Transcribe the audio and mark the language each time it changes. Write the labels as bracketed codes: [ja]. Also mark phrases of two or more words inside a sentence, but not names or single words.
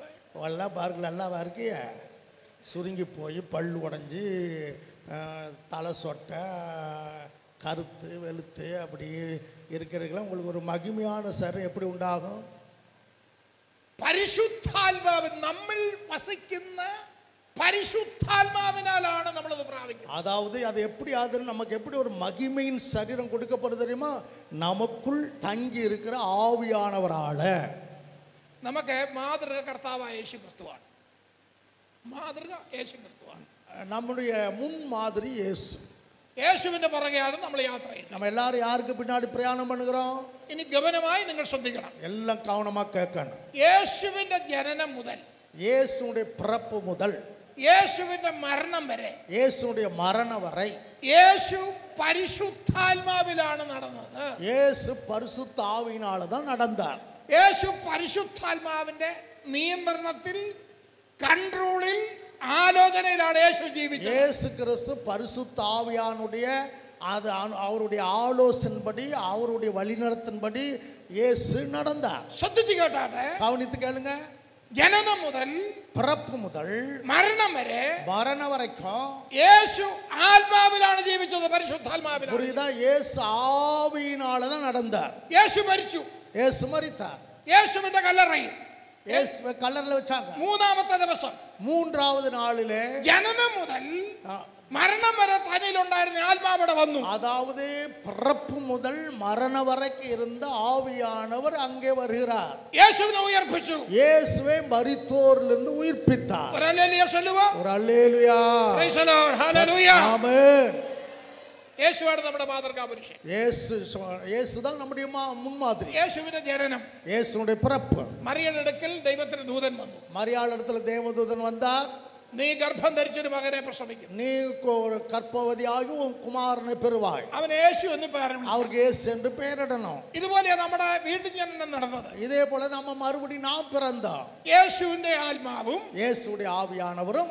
[ta] எல்லாம் பாருங்க, நல்லா இருக்கிய, சுருங்கி போய் பல்லு உடஞ்சி தலை சொட்டை கருத்து வெளுத்து அப்படி இருக்கிறதுக்கெல்லாம் உங்களுக்கு ஒரு மகிமையான சரீரம் எப்படி உண்டாகும்? [ml] പരിശുദ്ധാത്മാവ് നമ്മിൽ വസിക്കുന്ന പരിശുദ്ധാത്മാവിനാലാണ് നമ്മളത് പ്രാപിക്കുന്നത്. [ta] அதாவது அது எப்படி ஆகுது, நமக்கு எப்படி ஒரு மகிமையின் சரீரம் கொடுக்கப்படுது தெரியுமா? நமக்குள் தங்கி இருக்கிற ஆவியானவரால. [ml] നമുക്ക് മാതൃക കർത്താവായ യേശു ക്രിസ്തുവാണ്. മാതൃക യേശു ക്രിസ്തുവാണ്. [ta] நம்முடைய முன் மாதிரி இயேசு. [ml] യേശുവിന്റെ പുറകെയാണ് നമ്മൾ യാത്ര ചെയ്യുന്നത്. [ta] நம்ம எல்லாரும் யாருக்கு பின்னாடி பிரயாணம் பண்ணுகிறோம்? [ml] ഇനി ഗമനമായി നിങ്ങൾ ശ്രദ്ധിക്കണം. [ta] எல்லாம் கவனமா கேட்கணும். [ml] യേശുവിന്റെ ജനനം മുതൽ, [ta] இயேசுடைய பிறப்பு முதல், [ml] യേശുവിന്റെ മരണം വരെ, [ta] இயேசுடைய மரணம் வரை [ml] യേശു പരിശുദ്ധാത്മാവിലാണ് നടന്നത്. [ta] இயேசு பரிசுத்த ஆவியினால தான் நடந்தார். [ml] യേശു പരിശുദ്ധാത്മാവിന്റെ നിയന്ത്രണത്തിൽ, കൺട്രോളിൽ, ആലോചനയിലാണ് യേശു ജീവിച്ചത്. [ta] இயேசு கிறிஸ்து பரிசுத்த ஆவியானுடைய அது அவருடைய ஆலோசனைப்படி, அவருடைய வழிநடத்தின்படி இயேசு நடந்தார். [ml] ശ്രദ്ധിച്ചു കേട്ടാട്ടെ. [ta] கவனித்து கேளுங்க. [ml] ജനനം മുതൽ, [ta] பிறப்பு முதல் [ml] മരണം വരെ [ta] மரணம் வரைக்கும் [ml] യേശു ആത്മാവിലാണ് ജീവിച്ചത്, പരിശുദ്ധാത്മാവിലാണ്. [ta] புரியுதா? இயேசு ஆவியினால தான் நடந்தார். [ml] യേശു മരിച്ചു. [ta] இயேசு மரித்தார். [ml] യേശുവിന്റെ കല്ലറയിൽ [ta] இயேசுவை கல்லறையில வச்சாங்க. [ml] മൂന്നാമത്തെ ദിവസം, [ta] மூன்றாவது நாளிலே [ml] ജനനം മുതൽ മരണം വരെ തന്നിലുണ്ടായിരുന്ന ആത്മാവിടെ വന്നു. [ta] அதாவது பிறப்பு முதல் மரணம் வரைக்கும் இருந்த ஆவியானவர் அங்கே வருகிறார். [ml] യേശുവിനെ ഉയർപ്പിച്ചു. [ta] இயேசுவை மரித்தோரிலிருந்து உயிர்ப்பித்தார். [ml] ഒരു ഹല്ലേലൂയ ചൊല്ലുവോ. [ta] ஒரு அல்லேலூயா. [en] Praise the Lord. [ml] ഹല്ലേലൂയ. [ta] ஆமென். [ml] യേശുവാണ് നമ്മുടെ മാതൃകാ പുരുഷൻ. [ta] இயேசுதான் நம்முடைய முன்மாதிரி. [ml] യേശുവിന്റെ ജനനം, [ta] இயேசுடைய பிறப்பு. [ml] മറിയയുടെ അടുക്കൽ ദൈവത്തിന്റെ ദൂതൻ വന്നു. [ta] மரியாள் இடத்துல தேவதூதன் வந்தார். [ml] നീ ഗർഭം ധരിച്ചൊരു മകനെ പ്രസവിക്കും. [ta] நீ ஒரு கர்ப்பவதியாகி உன் குமாரனை பெறுவாய். [ml] അവൻ യേശു എന്ന് പേരും. [ta] அவருக்கு இயேசு என்று பெயரிடணும். [ml] ഇതുപോലെ നമ്മുടെ വീണ്ടും ജനനം നടന്നത്. [ta] இதே போல நம்ம மறுபடியும் நாம் பிறந்தோம். [ml] യേശുവിന്റെ ആത്മാവും [ta] இயேசுடைய ஆவியானவரும்